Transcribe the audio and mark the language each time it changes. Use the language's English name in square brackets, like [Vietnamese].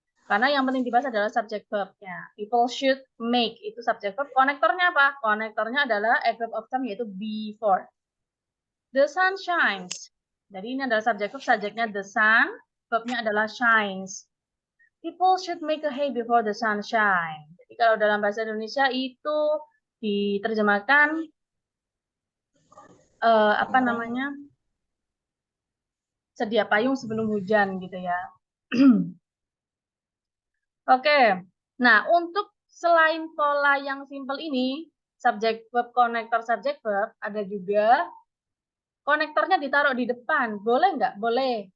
[Indonesian] Karena yang penting dibahas adalah subject verb-nya. [English] People should make [Indonesian] itu subject verb. Konektornya apa? Konektornya adalah adverb of time yaitu before. [English] The sun shines. [Indonesian] Jadi ini adalah subject verb, subjeknya the sun, verbnya adalah shines. [English] People should make a hay before the sun shine. [Indonesian] Jadi kalau dalam bahasa Indonesia itu diterjemahkan apa namanya? sedia payung sebelum hujan gitu ya. Oke. Nah, untuk selain pola yang simple ini, subject verb, konektor, subject verb, ada juga konektornya ditaruh di depan. Boleh nggak? Boleh.